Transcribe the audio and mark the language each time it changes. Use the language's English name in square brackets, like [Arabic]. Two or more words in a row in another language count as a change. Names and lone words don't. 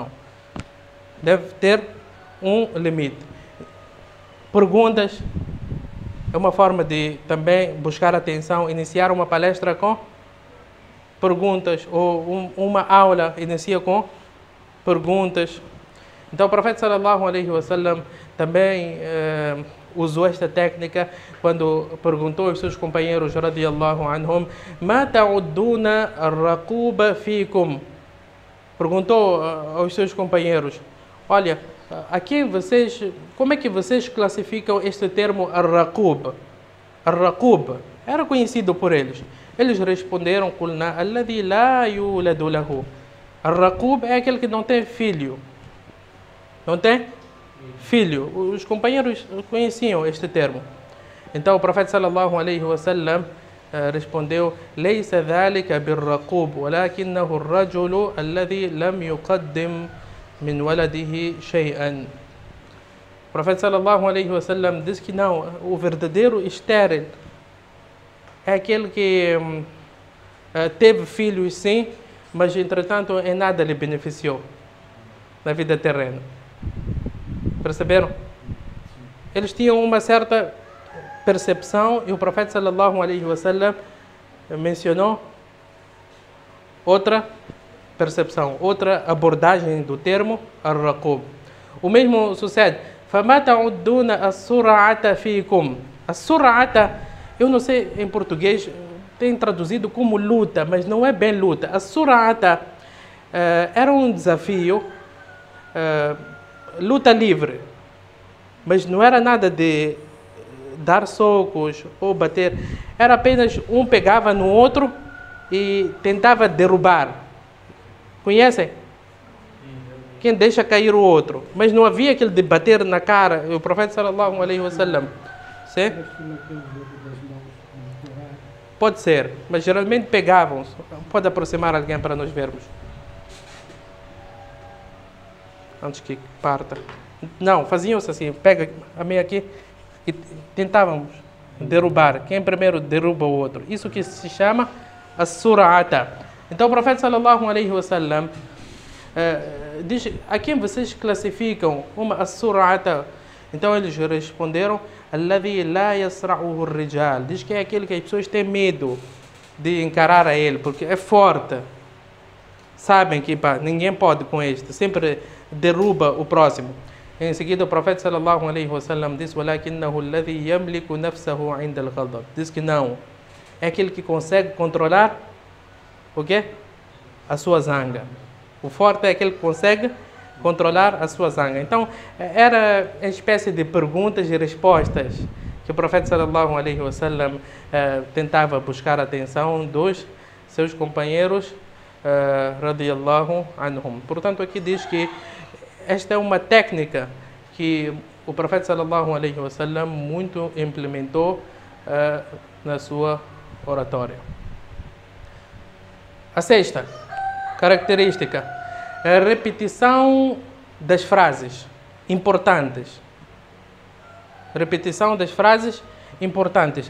[Portuguese] Deve ter um limite. Perguntas é uma forma de também buscar atenção, iniciar uma palestra com perguntas, ou uma aula inicia com perguntas. Então o profeta [Arabic] صلى الله عليه وسلم [Portuguese] também usou esta técnica quando perguntou aos seus companheiros [Arabic] رضي الله عنهم: ما تعدون الرقوب فيكم? [Portuguese] Perguntou aos seus companheiros: olha, aqui como é que vocês classificam este termo ar-raqub? Ar-raqub era conhecido por eles. Eles responderam: [Arabic] قلنا الذي لا يولد له. [Portuguese] Ar-raqub é aquele que não tem filho. Não tem filho. Os companheiros conheciam este termo. Então o profeta [Arabic] صلى الله عليه وسلم [Portuguese] respondeu: [Arabic] ليس ذلك بالرقوب، ولكنه الرجل الذي لم يقدم من ولده شيئا. [Portuguese] O profeta [Arabic] صلى الله عليه وسلم [Portuguese] diz que não, o verdadeiro estéril é aquele que teve filhos sim, mas entretanto em nada lhe beneficiou na vida terrena. Perceberam? Eles tinham uma certa percepção e o profeta [Arabic] صلى الله عليه وسلم [Portuguese] mencionou outra percepção, outra abordagem do termo ar-raqub. O mesmo sucede. [Arabic] فَمَا تَعُدُّونَ السُّرْعَةَ فِيكُمْ. [Portuguese] A sur'ata, eu não sei em português, tem traduzido como luta, mas não é bem luta. A sur'ata era um desafio, luta livre, mas não era nada de dar socos ou bater, era apenas um pegava no outro e tentava derrubar. Conhecem? Quem deixa cair o outro. Mas não havia aquele de bater na cara. O profeta [Arabic] صلى الله عليه وسلم. [Portuguese] Sim? Pode ser, mas geralmente pegavam. Pode aproximar alguém para nós vermos. Antes que parta. Não, faziam-se assim. Pega a meia aqui e tentávamos derrubar. Quem primeiro derruba o outro. Isso que se chama a surata. Então o profeta [Arabic] صلى الله عليه وسلم [Portuguese] diz: a quem vocês classificam uma as-surata? Então eles responderam: [Arabic] الذي لا يصرعه الرجال. [Portuguese] Diz que é aquele que as pessoas têm medo de encarar a ele, porque é forte. Sabem que ninguém pode com este, sempre derruba o próximo. Em seguida o profeta [Arabic] صلى الله عليه وسلم [Portuguese] diz: [Arabic] ولكنه الذي يملك نفسه عند الغضب. [Portuguese] Diz que não, é aquele que consegue controlar o quê? A sua zanga. O forte é aquele que consegue controlar a sua zanga. Então, era uma espécie de perguntas e respostas que o profeta [Arabic] صلى الله عليه وسلم [Portuguese] tentava buscar a atenção dos seus companheiros [Arabic] رضي الله عنهم. [Portuguese] Portanto, aqui diz que esta é uma técnica que o profeta [Arabic] صلى الله عليه وسلم [Portuguese] muito implementou na sua oratória. A sexta característica é a repetição das frases importantes. Repetição das frases importantes.